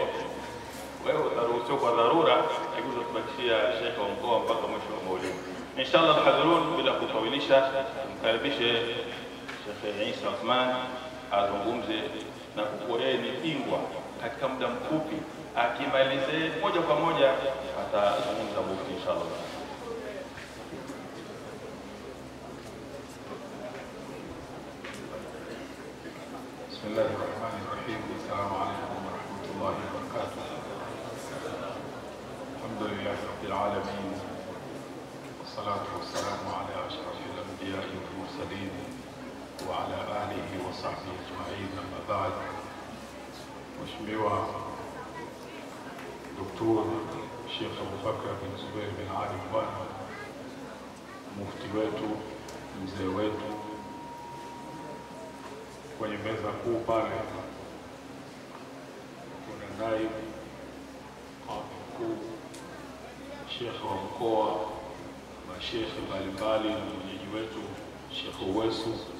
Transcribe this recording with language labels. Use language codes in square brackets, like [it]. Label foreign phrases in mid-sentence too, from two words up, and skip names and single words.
[sw] Wewe utaruhusiwa kwa dharura, lakini tutabakishia Sheikh wa mkoa mpaka mwisho wa maulidi. [ar] إن شاء الله حضور, [sw] bila kufawilisha, mkaribishe Sheikh Isa Uthman azungumze na kuwa yeye ni bingwa katika muda mfupi. Akimalize moja kwa moja atazungumza mufti inshallah. [ar] Bismillahirrahmanirrahim. السلام عليكم ورحمة الله وبركاته الحمد لله رب العالمين. والصلاة والسلام على أشرف الأنبياء والمرسلين وعلى آله وصحبه أجمعين أما بعد. [sw] Mheshimiwa Dr. Sheikh Abubakar bin Zubair bin Ali Mbwana, mufti wetu, mzee wetu, kwenye meza kuu pale kuna naibu mkuu, Sheikh wa mkoa, mashekhe mbalimbali na mwenyeji wetu Sheikh Uwesu.